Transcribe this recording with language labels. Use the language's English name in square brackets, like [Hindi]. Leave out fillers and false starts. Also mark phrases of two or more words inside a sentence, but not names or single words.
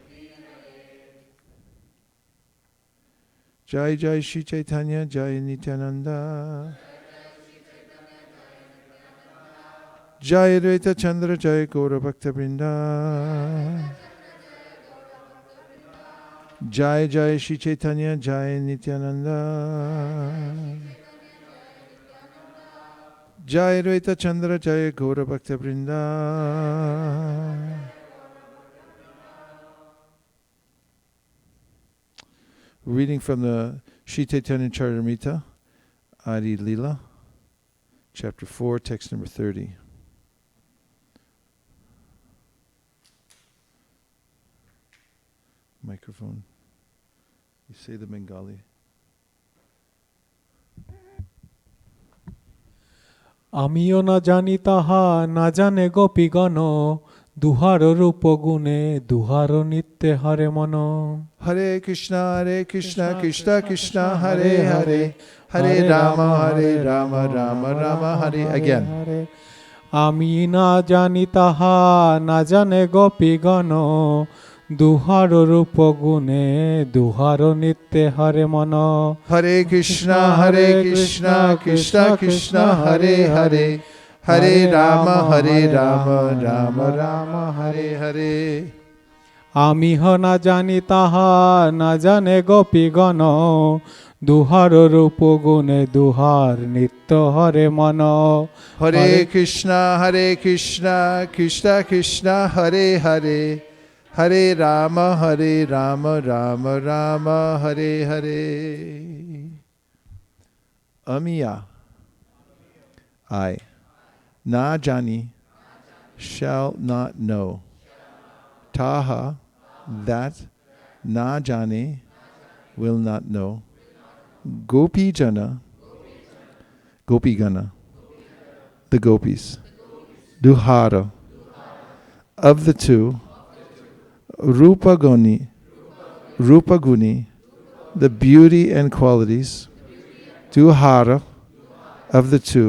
[English] Jai Jai Shri Chaitanya Jai Nityananda Jai Advaita Chandra Jai Gaura Bhakta Vrinda. Jai Jai Shri Chaitanya Jai Nityananda Jai Advaita Chandra Jai Gaura Bhakta Vrinda. Reading from the Shri Chaitanya Charitamrita, Adi Lila, Chapter 4, text number 30. Microphone. You say the Bengali. [Bangla] আমিও না জানি তাহা না জানে গোপীগণ দুহার রূপ গুণে দুহার নিত্যে হরে মন [English] Hare Krishna, Krishna Krishna, Hare Hare, Hare Rama, Rama Rama, Hare. Again. [Bangla] আমি না জানি তাহা না জানে গোপীগণ দুহার রূপ গুণে দুহার নিত্যে হরে মন [English] Hare Krishna, Krishna Krishna, Hare Hare, Hare Rama, Rama Rama, Hare Hare. [Bangla] আমি হ না জানি তাহা না জানে গোপীগণ দুহার রূপ গুণে দুহার নিত্য হরে মন [English] Hare Krishna, Krishna Krishna, Hare Hare, Hare Rama, Rama Rama, Hare Hare. Amiya, I, [Bangla] না জানি, [English] shall not know. Taha, that, [Bangla] না জানে, [English] will not know. [Bangla] গোপী জন, গোপী গণ, [English] the gopis. Duhara, of the two. [Bangla] রূপ গুণে, [English] the beauty and qualities. Duhara, of the two.